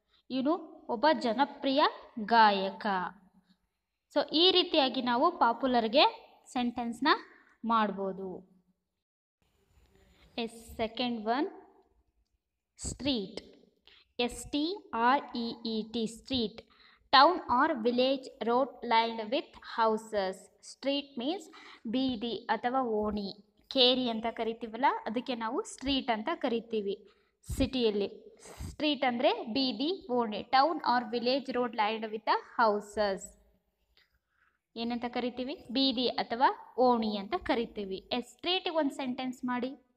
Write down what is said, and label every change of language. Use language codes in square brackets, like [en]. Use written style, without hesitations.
[kn] ಇವನು ಒಬ್ಬ ಜನಪ್ರಿಯ ಗಾಯಕ. ಸೊ ಈ ರೀತಿಯಾಗಿ ನಾವು ಪಾಪ್ಯುಲರ್ಗೆ ಸೆಂಟೆನ್ಸ್ನ ಮಾಡ್ಬೋದು. [en] Yes, second one, street. S-T-R-E-E-T, street. Town or village road lined with houses. [kn] Street means ಬೀದಿ ಅಥವಾ ಓಣಿ. ಕೇರಿ ಅಂತ ಕರಿತೀವಲ್ಲ, ಅದಕ್ಕೆ ನಾವು ಸ್ಟ್ರೀಟ್ ಅಂತ ಕರಿತೀವಿ. ಸಿಟಿಯಲ್ಲಿ ಸ್ಟ್ರೀಟ್ ಅಂದರೆ ಬೀದಿ, ಓಣಿ. [en] town or village road lined with houses [kn] ಏನಂತ ಕರಿತೀವಿ? ಬೀದಿ ಅಥವಾ ಓಣಿ ಅಂತ ಕರಿತೀವಿ. ಸ್ಟ್ರೀಟಿಗೆ ಒಂದು ಸೆಂಟೆನ್ಸ್ ಮಾಡಿ.